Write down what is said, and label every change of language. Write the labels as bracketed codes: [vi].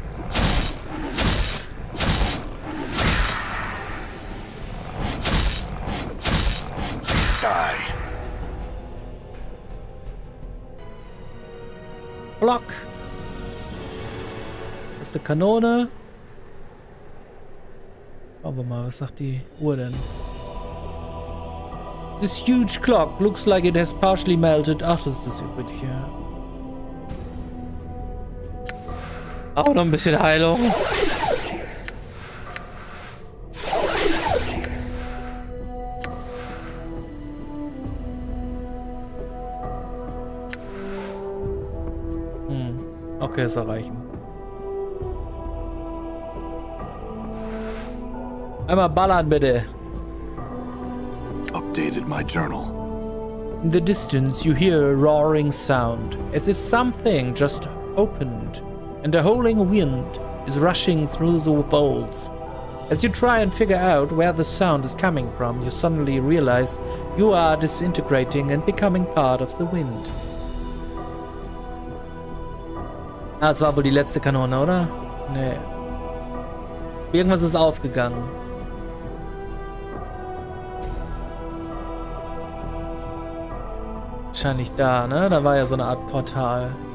[de] Die. Block. Das ist eine Kanone. Schauen wir mal, was sagt die Uhr denn? [en] This huge clock looks like it has partially melted. [de] Ach, das ist das übliche. Auch noch ein bisschen Heilung. Okay, ist erreichen. Einmal ballern, bitte. [en] Updated my journal. In the distance, you hear a roaring sound, as if something just opened, and a howling wind is rushing through the walls. As you try and figure out where the sound is coming from, you suddenly realize you are disintegrating and becoming part of the wind. [de] Ah, das war wohl die letzte Kanone, oder? Nee. Irgendwas ist aufgegangen. Wahrscheinlich da, ne? Da war ja so eine Art Portal.